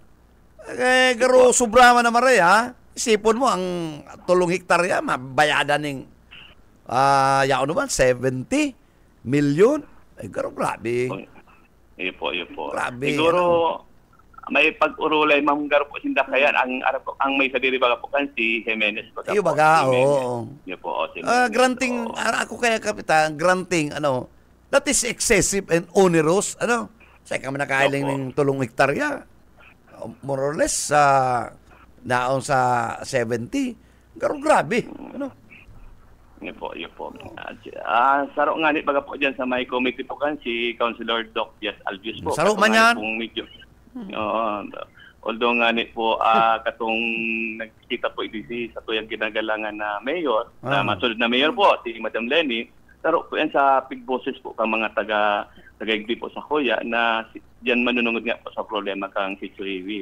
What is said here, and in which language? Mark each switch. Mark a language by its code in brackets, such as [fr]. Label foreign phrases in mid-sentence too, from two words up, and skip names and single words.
[bik] Garo sobrama na maray ha. Isipon mo ang 3 hektarya mabayada ning yaon naman 70 million. Garo grabe. Ipo. Grabe. Siguro may pag-urulay garo po sinda kayan ang may sadiri baga po kan si Jimenez baga. Iyo baga, oo. Granting ako kaya kapitan, [en] granting that is excessive and onerous, [bik] Sa kami nakailing ng 3 hektarya. More or less naon sa 70. Garo grabe. Ipo. Saro nga baga po dyan sa may committee po kan si Councilor Doc Diaz Albius po. Saro man yan. Although nga po katong nagkita po idisi sa tuyang ginagalangan na mayor, na masunod na mayor po, si Madam Lenny, saro po yan sa [en] big bosses [bik] po kang mga taga-igdi po sa Kuya na diyan manunungod nga po sa problema kang Sitio Hiwit.